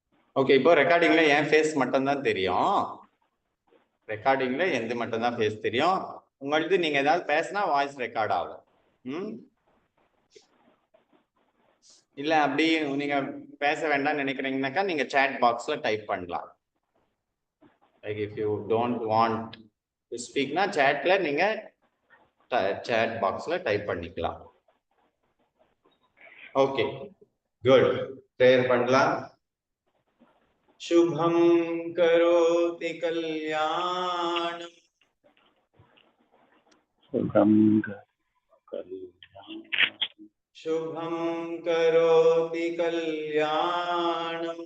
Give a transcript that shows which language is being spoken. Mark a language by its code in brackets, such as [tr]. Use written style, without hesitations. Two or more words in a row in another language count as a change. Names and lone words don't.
[ta] ஓகே, இப்போ ரெக்கார்டிங்ல என் ஃபேஸ் மட்டும் தான் தெரியும். ரெக்கார்டிங்ல எந்த மட்டும் தான் ஃபேஸ் தெரியும். உங்களுக்கு நீங்க ஏதாவது பேசினா [en] voice record [ta] ஆகும். இல்ல அப்படி நீங்க பேச வேண்டாம்னு நினைக்கிறீங்கன்னாக்கா நீங்க [en] chat box [ta] டைப் பண்ணலாம். [en] like if you don't want to speak [ta] chatல நீங்க [en] chat box [ta] டைப் பண்ணிக்கலாம். [en] okay, good. [ta] ப்ரேயர் பண்ணலாம். [sa] शुभं करोति कल्याणं शुभं करोति कल्याणं